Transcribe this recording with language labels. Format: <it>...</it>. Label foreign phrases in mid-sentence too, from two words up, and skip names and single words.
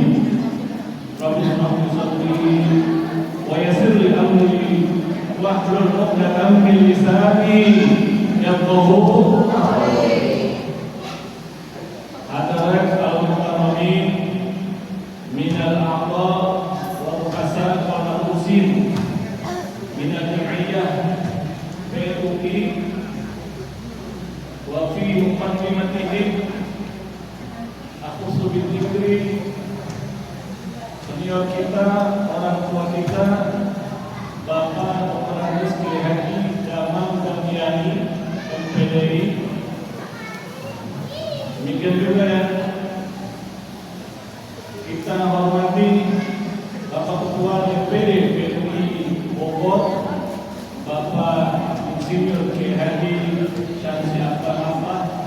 <ar>رب اشرح لي صدري ويسر لي أمري واحلل عقدة من لساني يفقهوا قولي. الحاضرين المكرمين من الأعضاء والرؤساء والرسين من الجمعية PUI وفي مقدمتهم أخص بذكر</ar> <id>senior kita, orang tua kita, Bapak Dr. Andes Kiai Haji Damang Darmiani MPDI. Demikian juga yang kita hormati Bapak Ketua DPD PUI Bogor, Bapak Insinyur Kiai Haji Syamsi Ahmad,</id>